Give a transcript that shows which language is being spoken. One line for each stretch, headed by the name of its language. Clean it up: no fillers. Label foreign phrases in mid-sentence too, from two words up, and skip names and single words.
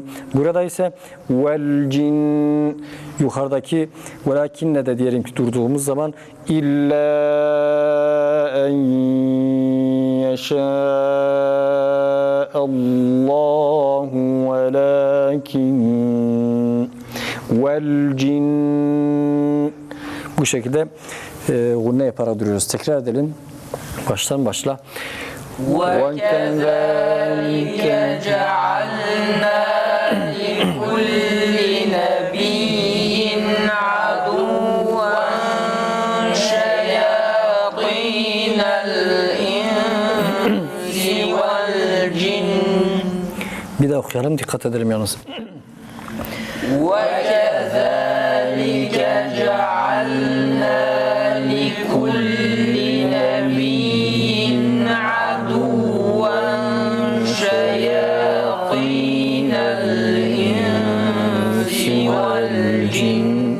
Turkish: Burada ise
Arabic: والجن
Turkish: yukarıdaki velakinle de diyelim ki durduğumuz zaman
Arabic: إلا أن يشاء الله ولكن والجن
Turkish: bu şekilde gunne yaparak duruyoruz. Tekrar edelim. Baştan başla.
Arabic: وكذلك جعلنا لكل نبي عدوا شياطين الإنس والجن.
Turkish: Bir daha okuyalım, dikkat edelim yalnız.
Arabic: وكذلك جعلنا لكل نبي عدوا شياطين الإنس والجن.